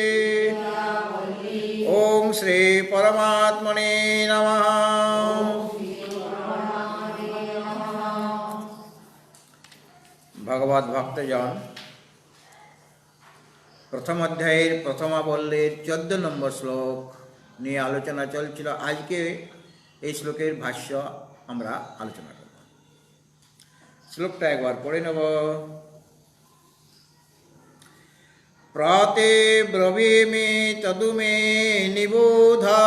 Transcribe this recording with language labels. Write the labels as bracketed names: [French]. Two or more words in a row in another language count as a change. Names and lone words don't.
[Sanskrit] ओम श्री परमात्मने नमः। [Bangla] ভগবত ভক্তজন প্রথম অধ্যায় প্রথমা বল্লীর 14 নম্বর শ্লোক নিয়ে আলোচনা চলছিল। আজকে এই শ্লোকের ভাষ্য আমরা আলোচনা করব। শ্লোকটা একবার পড়ে নেব। [Sanskrit] प्राते ब्रवीमि तदुमे निबोध